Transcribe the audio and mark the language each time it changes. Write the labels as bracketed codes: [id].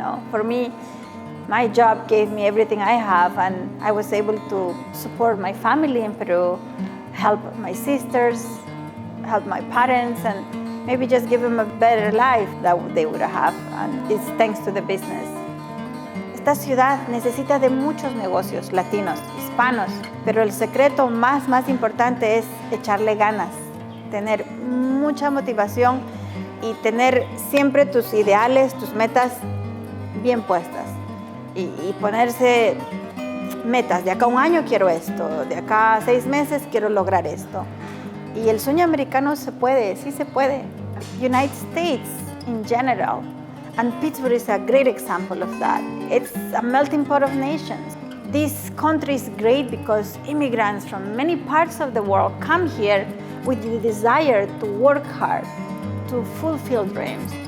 [en] For me, my job gave me everything I have, and I was able to support my family in Peru, help my sisters, help my parents, and maybe just give them a better life that they would have, and it's thanks to the business. [es] Esta ciudad necesita de muchos negocios latinos, hispanos, pero el secreto más importante es echarle ganas, tener mucha motivación y tener siempre tus ideales, tus metas bien puestas y ponerse metas. De acá a un año quiero esto, de acá a 6 meses quiero lograr esto. Y el sueño americano se puede, sí se puede. [en] United States in general, and Pittsburgh is a great example of that. It's a melting pot of nations. This country is great because immigrants from many parts of the world come here with the desire to work hard, to fulfill dreams.